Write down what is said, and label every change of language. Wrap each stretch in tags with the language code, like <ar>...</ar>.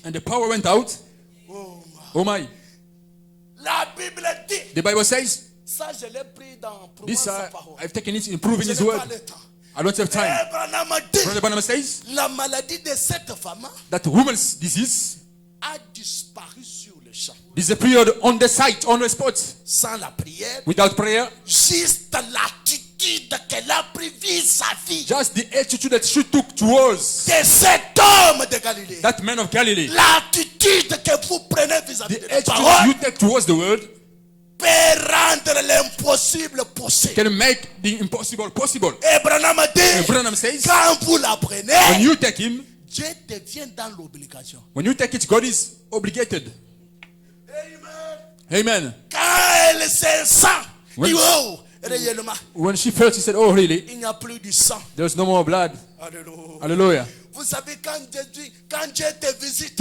<en>And the power went out. Oh, Oh my.</en> <fr>la Bible dit,</fr> <en>The Bible says,</en> <fr>ça je l'ai pris dans Prouvant</fr> <en>this</en> <fr>sa parole.</fr> <en>I've taken it in proving</en> <fr>Je</fr> <en>His</en> <fr>n'ai</fr> <en>word.</en> <fr>pas le temps.</fr> <en>I don't have time.</en> <fr>Et Branham dit,</fr> <en>Brother Branham says</en> <fr>la maladie de cette femme</fr> <en>that woman's disease</en> <fr>a disparu sur le champ.</fr> <en>disappeared on the site, on the spot,</en> <fr>Sans la prière,</fr> <en>without prayer.</en> <fr>juste l'attitude qu'elle a pris vis-à-vis</fr> <en>Just the attitude that she took towards</en> <fr>de cet homme de Galilée.</fr> <en>that man of Galilee.</en> <fr>L'attitude que vous prenez vis-à-vis</fr> <en>The</en> <fr>de la</fr> <en>attitude</en> <fr>parole</fr> <en>you take towards the word</en> <fr>peut rendre l'impossible possible.</fr> <en>can make the impossible possible.</en> <fr>Et Branham</fr> <en>And</en> <fr>dit,</fr> <en>Branham says,</en> <fr>quand vous la</fr> <en>when</en> <fr>prenez,</fr> <en>you take Him,</en> <fr>Dieu devient dans l'obligation.</fr> <en>when you take it, God is obligated. Amen. Amen.</en> <fr>Quand elle se sent,</fr> <en>When-</en> <fr>dit, oh, réellement,</fr> <en>When she felt, she said, oh really?</en> <fr>il n'y a plus du sang.</fr> <en>There's no more blood. Alléluia. Hallelujah.</en> <fr>Vous savez, quand Dieu te visite,</fr>